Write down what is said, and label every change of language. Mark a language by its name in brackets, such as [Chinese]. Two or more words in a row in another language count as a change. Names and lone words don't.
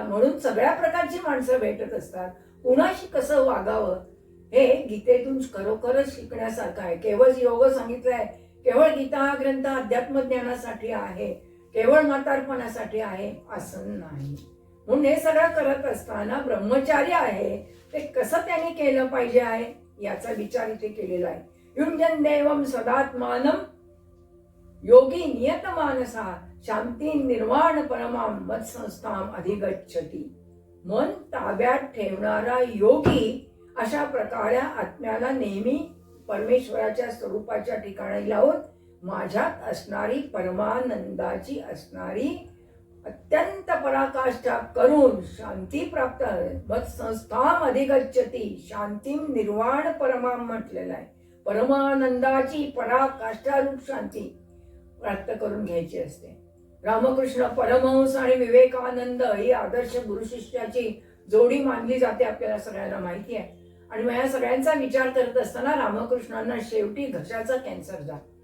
[Marathi] म्हणून सगळ्या प्रकारची माणसं भेटत असतात. कुणाशी कसं वागावं हे गीतेतून खरोखरच शिकण्यासारखं आहे. केवळ योग सांगितलंय, केवळ गीता हा ग्रंथ अध्यात्म ज्ञानासाठी आहे, केवळ म्हातारपणासाठी आहे असं नाही. म्हणून हे सगळं करत असताना ब्रह्मचारी आहे ते कसं त्याने केलं पाहिजे आहे याचा विचार इथे केलेला आहे. [Sanskrit] युंजन देवम सदात्मानम योगी नियत मानसा शांती निर्वाण परमाम मत्संस्थाम अधिगच्छति. [Marathi] मन ताब्यात ठेवणारा योगी अशा प्रकारे आत्म्याला नेहमी परमेश्वराच्या स्वरूपाच्या ठिकाणी लावून माझ्यात असणारी परमानंदाची असणारी अत्यंत पराकाष्ठा करून शांती प्राप्त. [Sanskrit] मत्संस्थाम अधिगच्छति शांतीम निर्वाण परमाम [Marathi] म्हटलेलं आहे. परमानंदाची पराकाष्ठा रूप शांती प्राप्त करून घ्यायची असते. रामकृष्ण परमहंस आणि विवेकानंद ही आदर्श गुरु शिष्याची जोडी मानली जाते, आपल्याला सगळ्यांना माहिती आहे. आणि मग या सगळ्यांचा विचार करत असताना रामकृष्णांना शेवटी घशाचा कॅन्सर झाला.